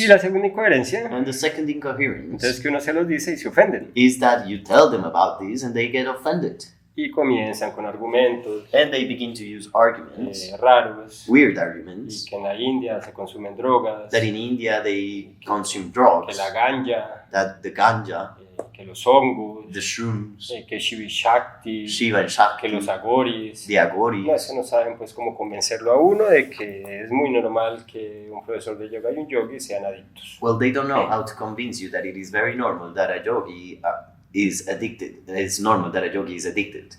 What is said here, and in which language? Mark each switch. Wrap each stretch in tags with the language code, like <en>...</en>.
<es>Y la segunda incoherencia,</es> <en>And the second incoherence</en> <es>entonces que uno se los dice y se ofenden.</es> <en>is that you tell them about this and they get offended.</en> <es>Y comienzan con argumentos</es> <en>And they begin to use arguments,</en> <es>raros,</es> <en>weird</en> <es>y</es> <en>arguments,</en> <es>que en la India se consumen drogas,</es> <en>that in India they consume</en> <es>que</es> <en>drugs,</en> <es>la ganja,</es> <en>that the ganja,</en> <es>que los hongos,</es> <en>the shrooms,</en> <es>que Shiva Shakti,</es> <en>Shiva and</en> <es>que</es> <en>Shakti,</en> <es>los agoris.</es> <en>the agoris.</en> <es>No, eso no saben pues cómo convencerlo a uno de que es muy normal que un profesor de yoga y un yogi sean adictos.</es> <en>Well, they don't know how to convince you that it is very normal that a yogi is addicted. That it's normal that a yogi is addicted.</en>